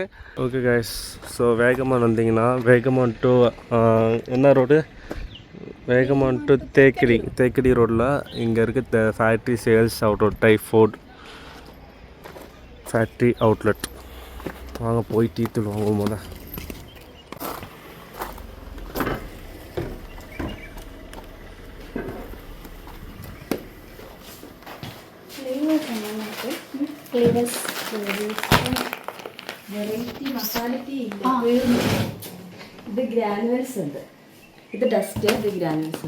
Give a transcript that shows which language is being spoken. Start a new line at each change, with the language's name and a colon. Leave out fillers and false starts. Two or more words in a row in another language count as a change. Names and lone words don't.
English: okay guys,
Tamil: ஸோ வேகமான் வந்தீங்கன்னா வேகமான் டு என்ன ரோடு, வேகமான் டு தேக்கடி ரோடில் இங்கே இருக்க
English: factory sales outlet,
Tamil: டைஃபோட்
English: factory outlet.
Tamil: வாங்க போய் டீ தூள் வாங்குவோம் போல.
English: variety masala tea
Malayalam: ഇത് ഗ്രാനുവൽസ് ഉണ്ട്, ഇത് ഡസ്റ്റ്, ഇത് ഗ്രാനുവൽസ്.